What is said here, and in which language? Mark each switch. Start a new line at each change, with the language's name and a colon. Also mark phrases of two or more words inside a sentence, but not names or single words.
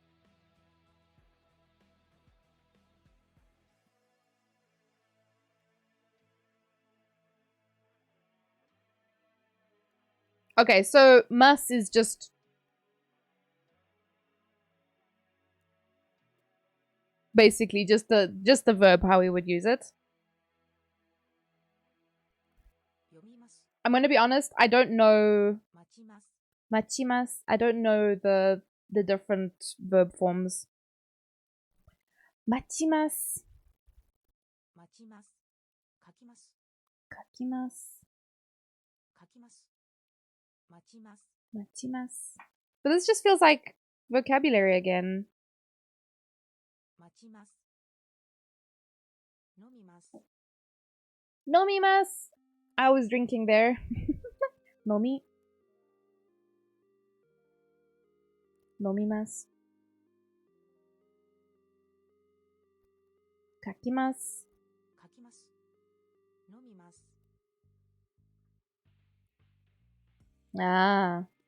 English: Okay, so must is just basically just the verb how we would use it. I'm gonna be honest, I don't know machimasu. I don't know the different verb forms.
Japanese: Machimasu. Kakimasu.
English: Machimasu. But this just feels like vocabulary again. Nomimasu. I was drinking there.
Japanese: Nomi. Nomimasu.
English: Kakimasu. Ah.